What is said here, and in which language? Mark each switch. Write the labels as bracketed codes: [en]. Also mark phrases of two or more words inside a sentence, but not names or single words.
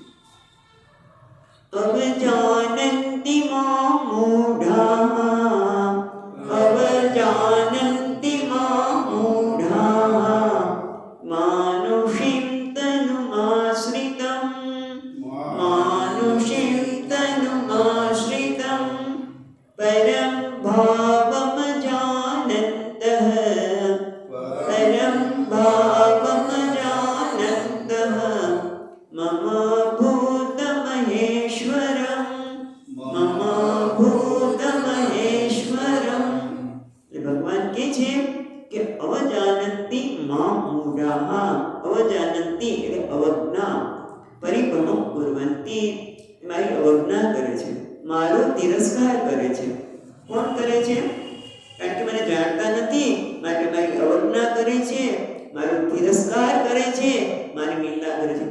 [sa] અવજાનંતિ માં મૂઢા, અવજાનંતિ માં મૂઢા, માનુષીં તનુમાશ્રિતં, માનુષીં તનુમાશ્રિતં, પરમ ભાવમ जानन्तः, परम भावम जानन्तः, मम भूतमहेश्वरं, मम भूतमहेश्वरं. [gu] ભગવાન કે છે કે [sa] અવજાનંતિ માં મૂઢાઃ, [gu] અવજાનંતિ એટલે અવજ્ઞા, [sa] પરિભ્રમં કુર્વન્તિ [gu] મારી અવજ્ઞા કરે છે, મારો તિરસ્કાર કરે છે. કોણ કરે છે? કારણ કે મને જાણતા નથી માટે મારી અવજ્ઞા કરે છે, મારો તિરસ્કાર કરે છે, મારી નિંદા કરે છે.